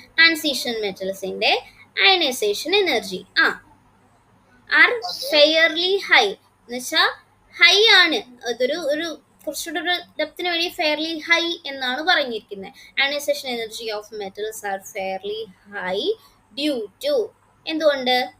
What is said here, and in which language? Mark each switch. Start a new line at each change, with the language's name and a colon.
English: Transition metals-ന്റെ ionization energy are fairly high
Malayalam: എന്ന് വെച്ചാൽ high ആണ്. അതൊരു കുറച്ചുകൂടെ ഒരു ഡെപ്തിന് വേണ്ടി ഫെയർലി ഹൈ എന്നാണ് പറഞ്ഞിരിക്കുന്നത്.
English: Ionization energy of metals are fairly high due to
Malayalam: എന്തുകൊണ്ട്?